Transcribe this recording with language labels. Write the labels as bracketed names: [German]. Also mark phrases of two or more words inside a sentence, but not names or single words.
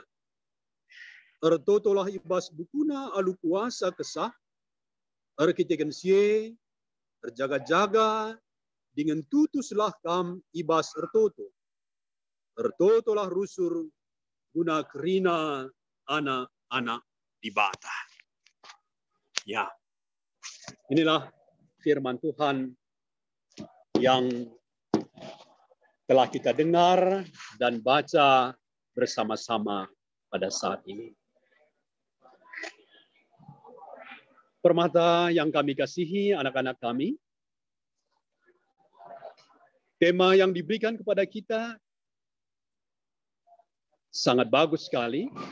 [Batak Karo] Ertotolah ibas bukuna alu kuasa kesah, erkiteken sie, terjaga-jaga, dengan tutuslah kam ibas ertoto. Ertotolah rusur guna kerina anak-anak di bata. [Indonesian] Ya, inilah firman Tuhan yang telah kita dengar dan baca bersama-sama pada saat ini. Permata yang kami kasihi, anak-anak kami, tema yang diberikan kepada kita sangat bagus sekali.